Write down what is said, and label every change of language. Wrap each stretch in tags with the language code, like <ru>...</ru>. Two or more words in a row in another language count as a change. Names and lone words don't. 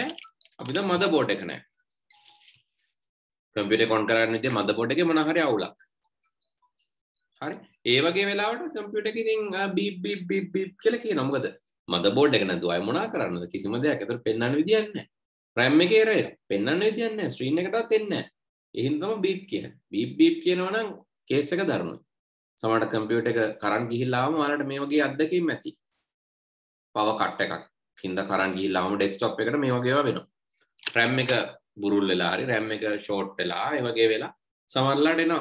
<si>අපි දැන් motherboard එක නෑ. කම්පියුටර් එක on කරන්න විදිය motherboard එකේ මොනවා හරි අවුලක්. හරි. ඒ වගේ වෙලාවට කම්පියුටර් එකේ ඉතින්</si> <en>beep beep beep beep</en> <si>කියලා කියනවා. මොකද motherboard එක නැතුව අය මොනා කරන්නද කිසිම දෙයක් ඒතර පෙන්වන්න විදියක් නැහැ. RAM එකේ error එක පෙන්වන්න විදියක් නැහැ. screen එකටවත් එන්නේ නැහැ. ඒ හින්දා තමයි beep කියන්නේ.</si> <en>beep beep</en> <si>කියනවා නම් කේස් එක දරුණුයි. සමහරට කම්පියුටර් එක කරන්ට් ගිහිල්ලා ආවම ඔයාලට මේ වගේ අත්දැකීම් ඇති.</si> <en>power cut</en> <si>එකක් හින්දා කරන්ට් ගිහිල්ලා ආවම desktop එකට මේ වගේ ඒවා වෙනවා. RAM එක බුරුල් වෙලා හරි RAM එක short වෙලා ඒ වගේ වෙලා සමහරලාට එනවා.</si>